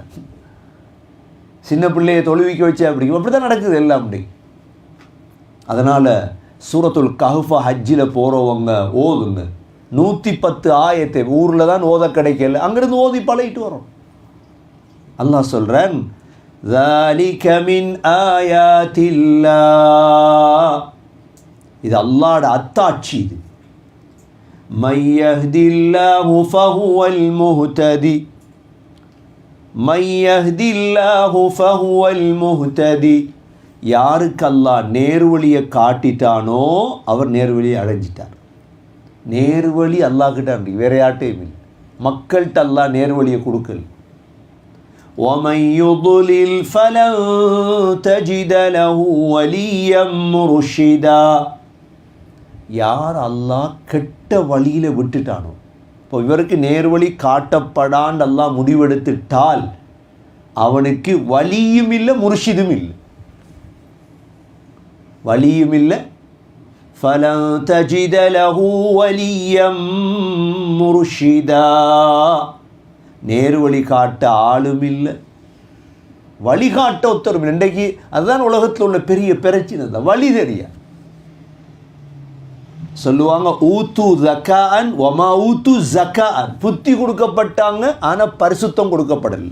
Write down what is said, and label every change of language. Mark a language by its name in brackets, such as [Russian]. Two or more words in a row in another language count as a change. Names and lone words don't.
[Tamil] சின்ன பிள்ளையை தொழுவிக்க வச்சு அப்படிக்கும், அப்படி தான் நடக்குது எல்லாம் அப்படி. அதனால் சூரத்துல் கஹ்ஃப் ஹஜ்ஜில் போகிறவங்க ஓதுங்க. 110 ஆயத்தை ஊரில் தான் ஓத கிடைக்கல, அங்கேருந்து ஓதி பழகிட்டு வரோம். அல்லாஹ் சொல்கிறேன், [Arabic] ذَلِكَ مِنْ آيَاتِ اللَّهِ, [Tamil] இது அல்லாஹ்வுடைய அத்தாட்சி. [Arabic] இது مَن يَهْدِ اللَّهُ فَهُوَ الْمُهْتَدِي, مَن يَهْدِ اللَّهُ فَهُوَ الْمُهْتَدِي, [Tamil] யாருக்கு அல்லாஹ் நேர்வழியை காட்டிட்டானோ அவர் நேர்வழியை அடைஞ்சிட்டார். நேர்வழி அல்லாஹ்கிட்ட இருக்கு, வேற யார்ட்டையும் இல்லை. மக்கள்கிட்ட அல்லாஹ் நேர்வழியை கொடுக்கல. [Arabic] وَمَن يُضْلِلْ فَلَن تَجِدَ لَهُ وَلِيًّا مُرْشِدًا, [Tamil] யார் அல்லாஹ் கெட்ட வழியில் விட்டுட்டானோ, இப்போ இவருக்கு நேர்வழி காட்டப்படான்னு அல்லாஹ் முடிவெடுத்துட்டால் அவனுக்கு வலியும் இல்லை முர்ஷிதும் இல்லை. வலியும் இல்லை, [Arabic] فَلَن تَجِدَ لَهُ وَلِيًّا مُرْشِدًا, [Tamil] நேர்வழி காட்ட ஆளும் இல்லை, வழிகாட்ட ஒருத்தரும் இல்லை. இன்றைக்கு அதுதான் உலகத்தில் உள்ள பெரிய பிரச்சனை தான், வழி தெரியா. சொல்லுவாங்க [Arabic] أوتوا ذكاء وما أوتوا ذكاء, [Tamil] புத்தி கொடுக்கப்பட்டாங்க ஆனால் பரிசுத்தம் கொடுக்கப்படலை.